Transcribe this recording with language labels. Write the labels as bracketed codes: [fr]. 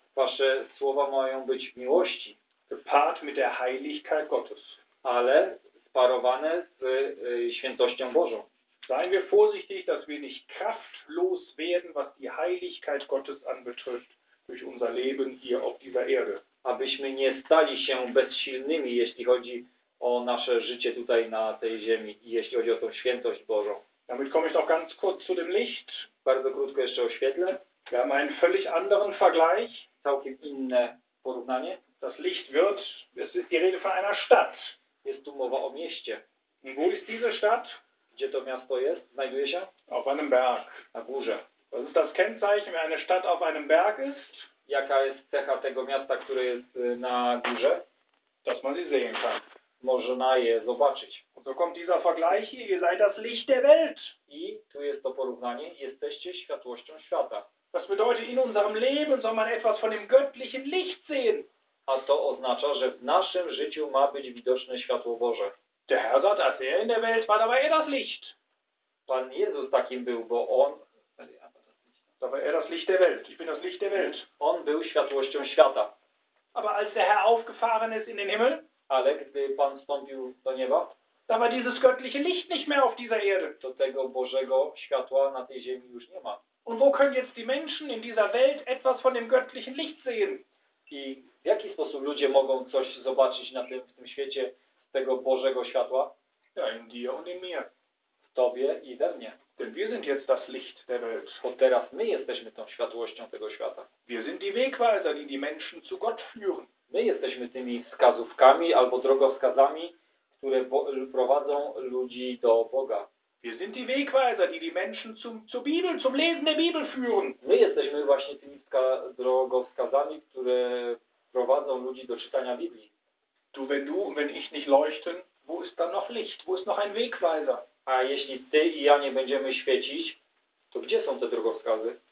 [pl] Wasze słowa mają być w miłości. [de] Gepaart mit der Heiligkeit Gottes. [pl] Ale sparowane z świętością Bożą. [de] Seien wir vorsichtig, dass wir nicht kraftlos werden, was die Heiligkeit Gottes anbetrifft, durch unser Leben hier auf dieser Erde. [pl] Abyśmy nie stali się bezsilnymi, jeśli chodzi o nasze życie tutaj na tej ziemi i jeśli chodzi o tą świętość Bożą. [de] Damit komme ich noch ganz kurz zu dem Licht. [pl] Bardzo krótko jeszcze o świetle. [de] Wir haben einen völlig anderen Vergleich. [pl] Całkiem inne porównanie. [de] Das Licht wird, es ist die Rede von einer Stadt. [pl] Jest tu mowa o mieście. [de] Und wo ist diese Stadt? [pl] Gdzie to miasto jest? Znajduje się? [de] Auf einem Berg. [pl] Na górze. [de] Was ist das Kennzeichen, wenn eine Stadt auf einem Berg ist? [pl] Jaka jest cecha tego miasta, które jest na górze? [de] Dass man sie sehen kann. [pl] Można je zobaczyć. [de] Und so kommt dieser Vergleich hier, ihr seid das Licht der Welt. [pl] I tu jest to porównanie, jesteście światłością świata. [de] Das bedeutet, in unserem Leben soll man etwas von dem göttlichen Licht sehen. [pl] A to oznacza, że w naszym życiu ma być widoczne światło Boże. [de] Der Herr sagt, als er in der Welt war, da war er das Licht. [pl] Pan Jezus takim był, bo on... [de] Da war er das Licht der Welt. Ich bin das Licht der Welt. [pl] On był światłością świata. [de] Aber als der Herr aufgefahren ist in den Himmel, [pl] ale gdy Pan wstąpił do nieba, [de] da war dieses göttliche Licht nicht mehr auf dieser Erde. [pl] To tego Bożego światła na tej ziemi już nie ma. [de] Und wo können jetzt die Menschen in dieser Welt etwas von dem göttlichen Licht sehen? [pl] I w jaki sposób ludzie mogą coś zobaczyć na tym, w tym świecie z tego Bożego światła? [de] Ja, in dir und in mir. [pl] W tobie i we mnie. [de] Denn wir sind jetzt das Licht der Welt. [pl] Bo teraz my jesteśmy tą światłością tego świata. [de] Wir sind die Wegweiser, die die Menschen zu Gott führen. [pl] My jesteśmy tymi wskazówkami albo drogowskazami, które prowadzą ludzi do Boga. [de] Wir sind die Wegweiser, die die Menschen zur Bibel, zum Lesen der Bibel führen. [pl] My jesteśmy właśnie tymi drogowskazami, które prowadzą ludzi do czytania Biblii. [de] Du, wenn du und wenn ich nicht leuchten, wo ist dann noch Licht? Wo ist noch ein Wegweiser? [pl] A jeśli ty i ja nie będziemy świecić, to gdzie są te drogowskazy?